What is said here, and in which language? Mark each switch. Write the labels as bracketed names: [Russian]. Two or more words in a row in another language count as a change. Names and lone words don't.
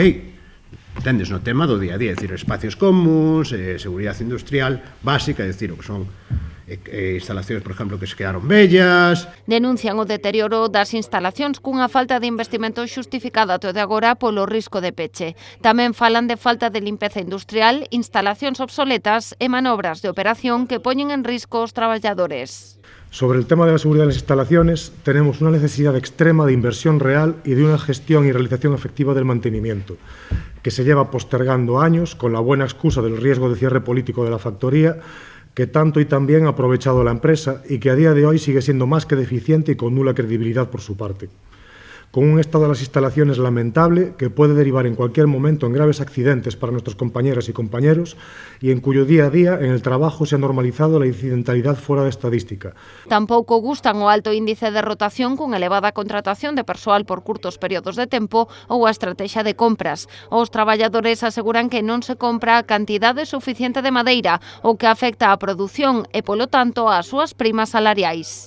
[Galician] Entendes, no tema do día a día, é dicir, espacios comuns, seguridade industrial básica, é dicir, o que son instalacións, por exemplo, que se quedaron vellas. Denuncian o deterioro das instalacións cunha falta de investimento xustificada até de agora polo risco de peche. Tamén falan de falta de limpeza industrial, instalacións obsoletas e manobras de operación que poñen en risco os traballadores. [Spanish] Sobre el tema de la seguridad de las instalaciones, tenemos una necesidad extrema de inversión real y de una gestión y realización efectiva del mantenimiento, que se lleva postergando años con la buena excusa del riesgo de cierre político de la factoría, que tanto y tan bien ha aprovechado la empresa y que a día de hoy sigue siendo más que deficiente y con nula credibilidad por su parte. Con un estado de las instalaciones lamentable que puede derivar en cualquier momento en graves accidentes para nuestros compañeras y compañeros y en cuyo día a día en el trabajo se ha normalizado la incidentalidad fuera de estadística. [Galician] Tampouco gustan o alto índice de rotación con elevada contratación de persoal por curtos períodos de tempo ou a estrategia de compras. Os traballadores aseguran que non se compra a cantidade suficiente de madeira, o que afecta á produción e, polo tanto, ás súas primas salariais.